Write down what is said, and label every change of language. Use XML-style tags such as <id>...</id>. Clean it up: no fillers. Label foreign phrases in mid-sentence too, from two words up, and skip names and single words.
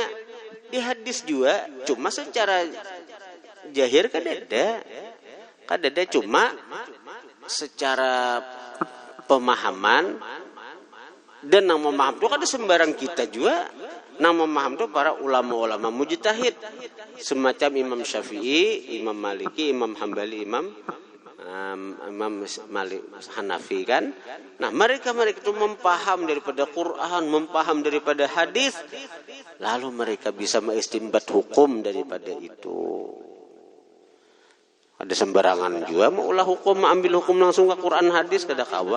<bjn>Di hadis juga, cuma secara jahir kadada cuma secara pemahaman, dan nang memaham itu kada sembarang kita juga.</bjn> <id>Nang memaham itu para ulama-ulama mujtahid semacam Imam Syafi'i, Imam Maliki, Imam Hambali, Imam Malik Hanafi kan. Nah, mereka itu memaham daripada Quran, memaham daripada hadis, lalu mereka bisa mengistinbat hukum daripada itu.</id> <bjn>Ada sembarangan juga mau ulah hukum, ambil hukum langsung ke Quran hadis kada kawa.</bjn>